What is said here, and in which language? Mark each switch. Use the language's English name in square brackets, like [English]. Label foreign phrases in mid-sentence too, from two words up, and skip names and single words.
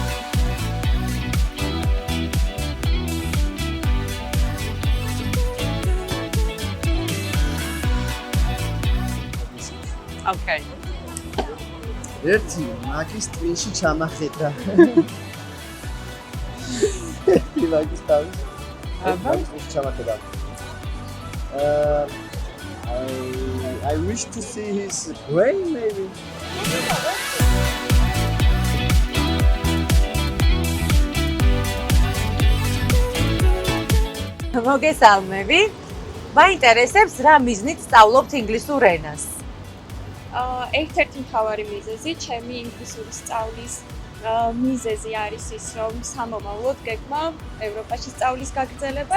[Georgian] Okay. ერთი მაგის ტვინში ჩამახედა. ერთი მაგის თავის. მაგის ტვინში ჩამახედა. [English] I wish to see his brain maybe. [Georgian] მოგესალმები. მაინტერესებს რა მიზნით სწავლობთ ინგლისურ ენას? ერთ-ერთი მთავარი მიზეზი ჩემი ინგლისურის სწავლის მიზეზი არის ის, რომ სამომავლოდ გეგმა ევროპაში სწავლის გაგრძელებას.